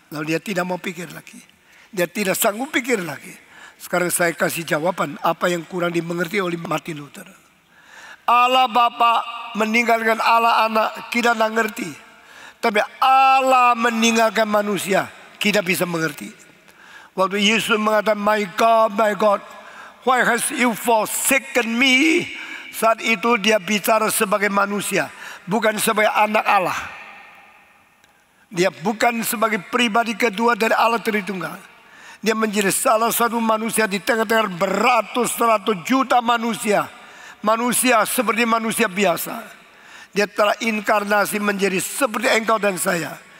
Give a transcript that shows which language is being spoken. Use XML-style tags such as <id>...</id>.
<id>Lalu dia tidak mau pikir lagi. Dia tidak sanggup pikir lagi. Sekarang saya kasih jawaban apa yang kurang dimengerti oleh Martin Luther. Allah Bapa meninggalkan Allah Anak, kita tidak ngerti. Tapi Allah meninggalkan manusia, kita bisa mengerti. Waktu Yesus mengatakan,</id> <en>my God, why has you forsaken me?</en> <id>Saat itu dia bicara sebagai manusia, bukan sebagai anak Allah. Dia bukan sebagai pribadi kedua dari Allah Tritunggal. Dia menjadi salah satu manusia di tengah-tengah beratus-ratus juta manusia. Manusia seperti manusia biasa. Dia telah inkarnasi menjadi seperti engkau dan saya.</id>